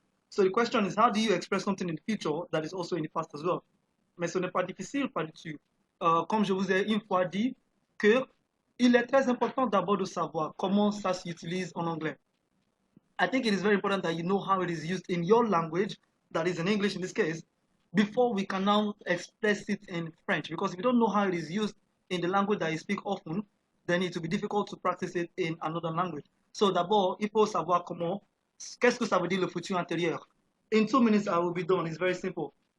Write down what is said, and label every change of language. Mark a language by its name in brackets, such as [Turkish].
[English] So the question is, how do you express something in the future that is also in the past as well? [French] Mais ce n'est pas difficile, pas du tout. Comme je vous ai une fois dit, que il est très important d'abord de savoir comment ça s'utilise en anglais. [English] I think it is very important that you know how it is used in your language, that is in English in this case, before we can now express it in French. Because if you don't know how it is used in the language that you speak often, then it will be difficult to practice it in another language. [French] So d'abord, il faut savoir comment, qu'est-ce que ça veut dire le futur antérieur. [English] In 2 minutes, I will be done. It's very simple.